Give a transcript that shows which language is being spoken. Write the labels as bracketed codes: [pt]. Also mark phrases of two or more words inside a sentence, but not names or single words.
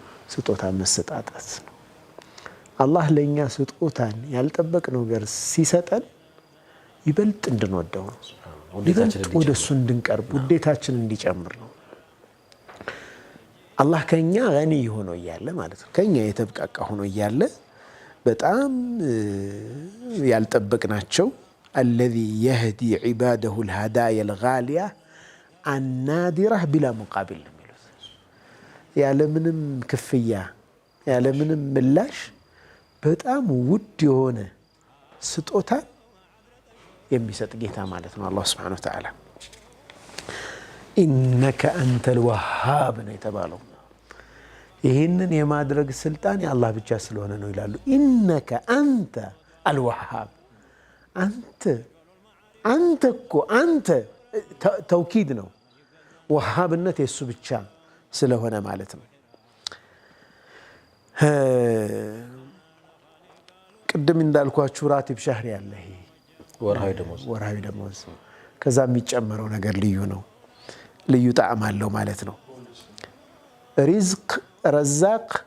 [am] ስጦታ መሰጣጣት ነው። አላህ ለኛ ስጦታን ያልጠበቅነው ነገር ሲሰጠን ይበልጥ እንድንወደው ነው። ይበልጥ ወደሱ እንድንቀርብ ውዴታችን እንዲጨምር ነው። አላህ ከኛ ገኒ ሆኖ እያለ ማለት ነው ከኛ የተብቃቃ ሆኖ እያለ በጣም ያልጠበቅናቸው [ar] الذي يهدي عباده الهدايا الغالية النادرة بلا مقابل [am] ያለምንም ክፍያ ያለምንም ምላሽ በጣም ውድ የሆነ ስጦታ የሚሰጥ ጌታ ማለት ነው አላህ [ar] سبحانه وتعالى إنك أنت الوهاب [am] ነው የተባለው። ይህንን የማድረግ ስልጣን የአላህ ብቻ ስለሆነ ነው ይላሉ። [ar] إنك أنت الوهاب [am] አንተ እኮ አንተ ተውኪድ ነው። ወሃብነት የሱ ብቻ ስለሆነ ማለት ነው። ቅድም እንዳልኳችሁ [ar] راتب شهري [am] ያለ ይሄ ወርሃዊ ደሞዝ ከዛ የሚጨመረው ነገር ልዩ ነው፣ ልዩ ጣዕም አለው ማለት ነው። [ar] رزق رزاق